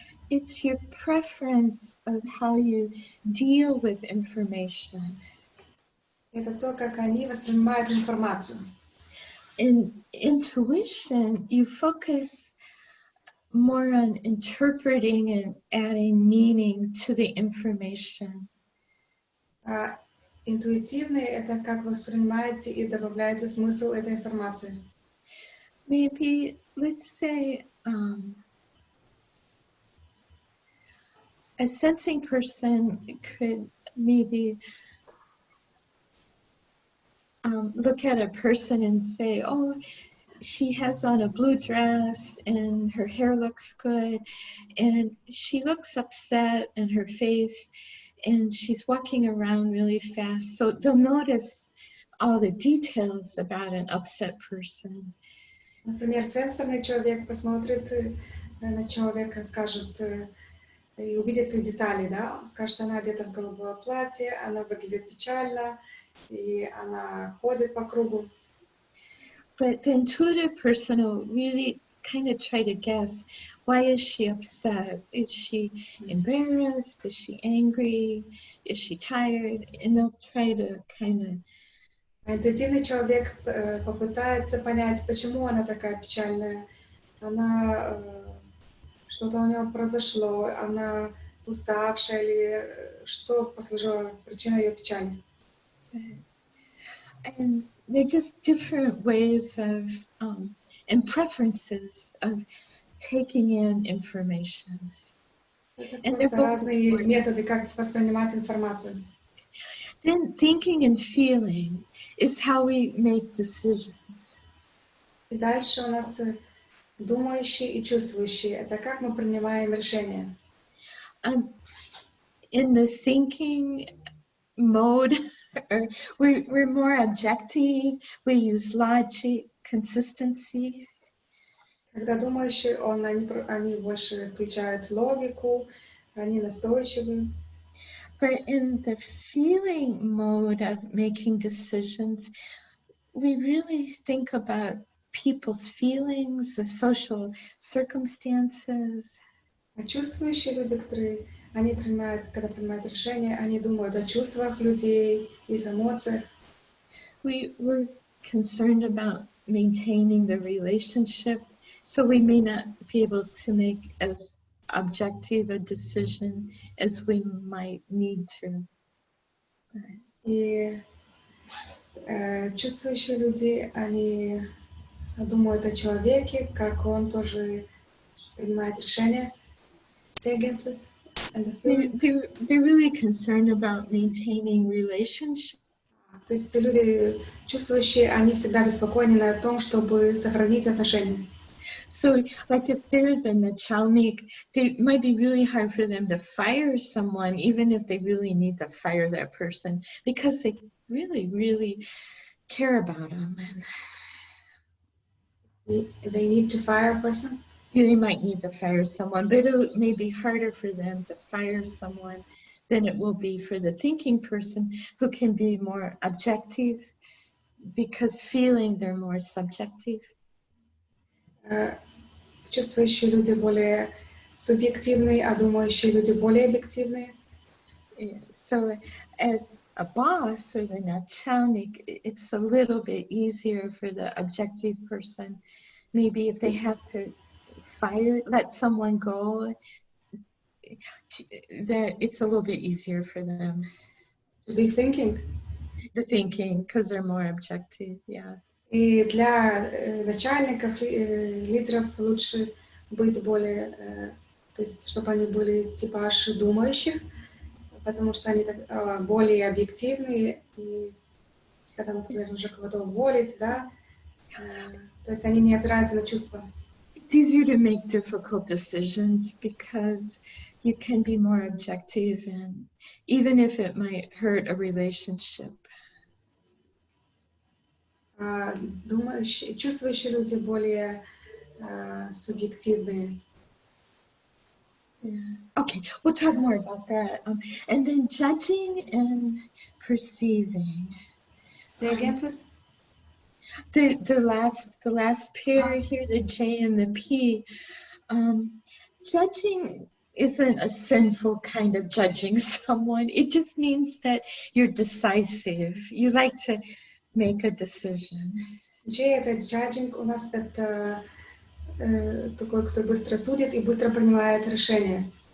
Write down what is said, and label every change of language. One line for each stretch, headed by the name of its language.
English: It's your preference of how you deal with information.
Russian: Это то, как они воспринимают информацию.
English: In intuition, you focus more on interpreting and adding meaning to the information.
Russian: А интуитивные — это как вы воспринимаете и добавляете смысл этой информации.
English: Maybe, let's say, a sensing person could maybe look at a person and say, oh, she has on a blue dress and her hair looks good and she looks upset in her face and she's walking around really fast. So they'll notice all the details about an upset person.
Russian: Например, сенсорный человек посмотрит на человека, скажет и увидит детали, да, он скажет, она одета в голубое платье, она выглядит печально, и она ходит по кругу.
English: But the intuitive person will really kind of try to guess, why is she upset? Is she embarrassed? Is she angry? Is she tired? And they'll try to kind of...
Russian: Интуитивный человек попытается понять, почему она такая печальная. Она, что-то у нее произошло, она уставшая или что послужило причиной ее печали.
English: And they're just different ways of, and preferences of taking in information.
Russian: Это
English: And
Russian: просто разные методы, как воспринимать информацию.
English: Then thinking and feeling is how we make decisions.
Russian: И дальше у нас думающие и чувствующие. Это как мы принимаем решения.
English: In the thinking mode, we're more objective, we use logic, consistency.
Russian: Когда думающие, они больше включают логику, они настойчивы.
English: But in the feeling mode of making decisions, we really think about people's feelings, the social circumstances.
Russian: А чувствующие люди, которые они принимают, когда принимают решения, они думают о чувствах людей, их эмоциях.
English: We're concerned about maintaining the relationship, so we may not be able to make as objective a decision as we might need to.
Russian: И чувствующие люди, они думают о человеке, как он тоже принимает решения.
English: Say again, please. They're really concerned about maintaining relationships.
Russian: То есть люди чувствующие, они всегда беспокойны о том, чтобы сохранить отношения.
English: So, like if they're the начальник, it might be really hard for them to fire someone, even if they really need to fire that person, because they really, really care about them. And they need to fire a person? They might need to fire someone, but it may be harder for them to fire someone than it will be for the thinking person who can be more objective, because feeling they're more subjective.
Russian: Чувствующие люди более субъективные, а думающие люди более объективные.
English: So as a boss or the начальник, it's a little bit easier for the objective person. Maybe if they have to let someone go, that it's a little bit easier for them. To be thinking. The thinking, because they're more objective, yeah.
Russian: И для начальников, лидеров лучше быть более, то есть, чтобы они были типаж думающих, потому что они более объективные, и когда, например, нужно кого-то уволить, да, то есть они не опираются на чувства.
English: It's easier to make difficult decisions because you can be more objective, and even if it might hurt a relationship.
Russian: Чувствующие люди более субъективные.
English: Yeah. Okay, we'll talk more about that. And then judging and perceiving. Say again, please. The last pair here, the J and the P. Judging isn't a sinful kind of judging someone. It just means that you're decisive. You like to make a decision.
Russian: J это judging, у нас это такой, кто быстро судит и быстро принимает решения.